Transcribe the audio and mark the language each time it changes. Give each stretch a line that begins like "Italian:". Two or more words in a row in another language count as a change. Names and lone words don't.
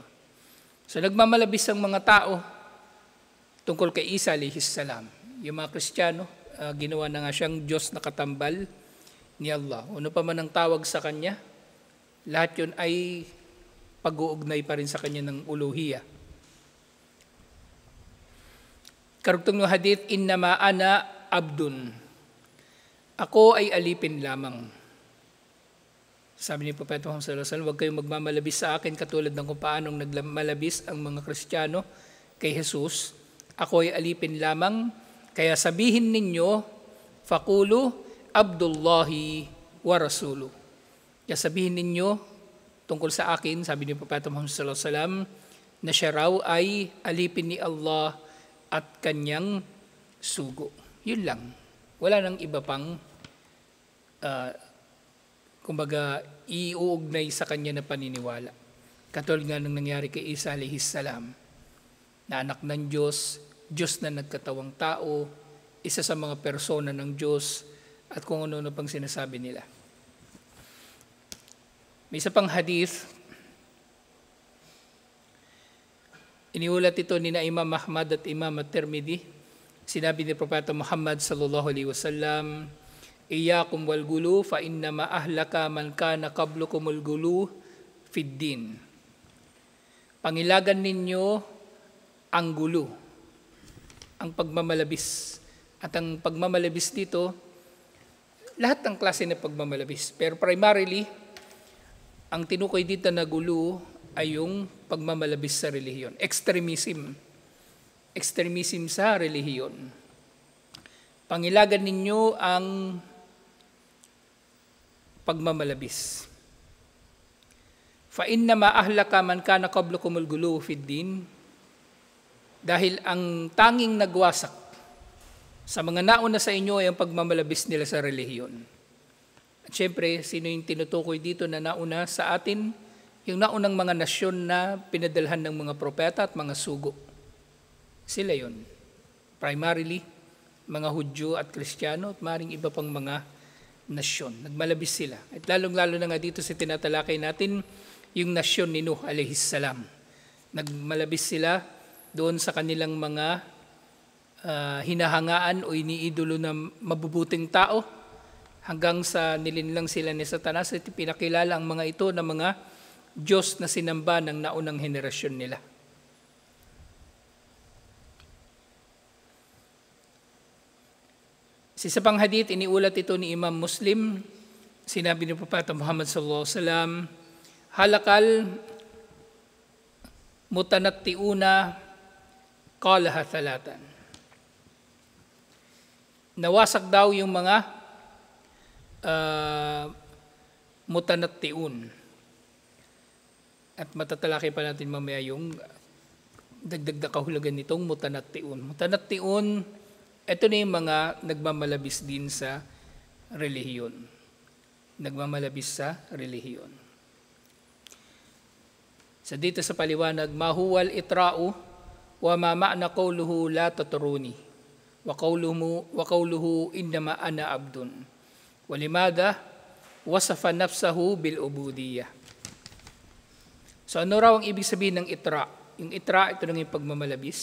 Filipino: So nagmamalabis ang mga tao tungkol kay Isa
Arabic: عليه السلام.
Filipino: Yung mga Kristiyano, ginawa na nga siyang Diyos na katambal ni Allah. Ano pa man ang tawag sa kanya, lahat yun ay pag-uugnay pa rin sa kanya ng uluhiyah. Karugtong ng hadith,
Arabic: إنما أنا عبد.
Filipino: Ako ay alipin lamang. Sabi ni Propeta Muhammad
Arabic: صلى الله عليه وسلم,
Filipino: huwag kayong magmamalabis sa akin katulad ng kung paanong nagmalabis ang mga Kristiyano kay Jesus. Ako ay alipin lamang, kaya sabihin ninyo,
Arabic: فقولوا عبد الله ورسوله.
Filipino: Kaya sabihin ninyo tungkol sa akin, sabi ni Propeta Muhammad
Arabic: صلى الله عليه وسلم,
Filipino: na siya raw ay alipin ni Allah at kanyang sugo. Yun lang. Wala nang iba pang kumbaga iuugnay sa kanya na paniniwala. Katulad nga nang nangyari kay Isa
Arabic: عليه السلام,
Filipino: na anak ng Diyos, Diyos na nagkatawang tao, isa sa mga persona ng Diyos, at kung ano-ano pang sinasabi nila. May isa pang hadith, iniulat ito ni na Imam Ahmad at Imam at-Tirmidhi. Sinabi ni Propeta Muhammad
Arabic: صلى الله عليه وسلم إياكم والغلو فإنما أهلك من كان قبلكم الغلو في الدين.
Filipino: Pangilagan ninyo ang gulo, ang pagmamalabis. At ang pagmamalabis dito, lahat ng klase ng pagmamalabis. Pero primarily, ang tinukoy dito na gulo ay yung pagmamalabis sa relihiyon. Extremism. Extremism sa relihiyon. Pangilagan ninyo ang pagmamalabis.
Arabic: فإنما أهلك من كان قبلكم الغلو في الدين.
Filipino: Dahil ang tanging nagwasak sa mga nauna sa inyo ay ang pagmamalabis nila sa relihiyon. At syempre, sino yung tinutukoy dito na nauna sa atin? Yung naunang mga nasyon na pinadalhan ng mga propeta at mga sugo. Sila yon. Primarily, mga Hudyo at Kristiyano at maring iba pang mga nasyon. Nagmalabis sila. At lalong-lalo na nga dito sa tinatalakay natin, yung nasyon ni Nuh
Arabic: عليه السلام.
Filipino: Nagmalabis sila doon sa kanilang mga hinahangaan o iniidolo na mabubuting tao hanggang sa nilinlang sila ni Satanas at pinakilala ang mga ito na mga Diyos na sinamba ng naunang henerasyon nila. Sa isa pang hadith, iniulat ito ni Imam Muslim, sinabi ni Propeta Muhammad
Arabic: صلى الله عليه وسلم هلك المتنطعون قالها ثلاثا.
Filipino: Nawasak daw yung mga mutanattiun. At matatalakay pa natin mamaya yung dagdag na kahulugan nitong mutanattiun. Mutanattiun, ito na yung mga nagmamalabis din sa relihiyon. Nagmamalabis sa relihiyon. So dito sa paliwanag,
Arabic: ما هو الإطراء وما معنى قوله لا تطروني وقوله إنما أنا عبد. ولماذا وصف نفسه بالعبودية.
Filipino: So ano raw ang ibig sabihin ng itra? Yung itra, ito nang yung pagmamalabis.